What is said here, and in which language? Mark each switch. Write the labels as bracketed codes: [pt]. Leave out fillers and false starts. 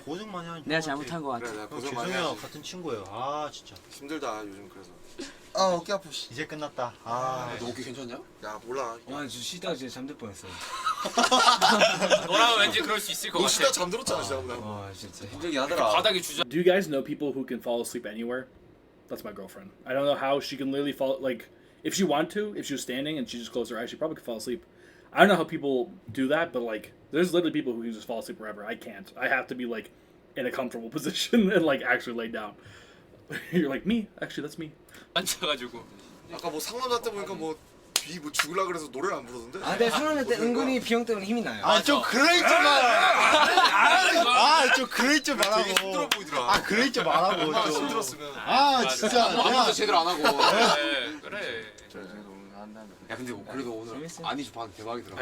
[ko] 고생 많이 하니까. 내가 잘못한 것 같아. 그래, 내가 고생 많이 죄송해요. 하지. 같은 친구예요. 아 진짜. 힘들다 요즘 그래서. 아 어깨 아프. 이제 끝났다. 아 너 어깨 괜찮냐? 야 몰라. 와, 진짜 쉬다가 진짜 잠들 뻔했어. 너라면 왠지 그럴 수 있을 것 같아. 너 쉬다 잠들었잖아 지난번에. 와, 진짜. 힘들긴 하더라. 바닥에 주저. [en] Do you guys know people who can fall asleep anywhere? That's my girlfriend. I don't know how she can literally fall, like, if she wanted to, if she was standing and she just closed her eyes, she probably could fall asleep. I don't know how people do that, but, like, there's literally people who can just fall asleep wherever. I can't. I have to be, like, in a comfortable position and, like, actually lay down. You're like, me? Actually, that's me. [ko] 앉아가지고. 아까 뭐 상남자 때 보니까 뭐 비 뭐 죽을라 그래서 노래를 안 부르던데? 아, 근데 상남자 때 은근히 비형 때문에 힘이 나요. 아 좀 그래 좀 말. 좀 그래 좀 말하고. 되게 힘들어 보이더라. 아 그래 좀 말하고 좀. 힘들었으면. 아 진짜. 아무것도 제대로 안 하고. 그래. 야 근데 그래도 오늘 아니지 반 대박이더라.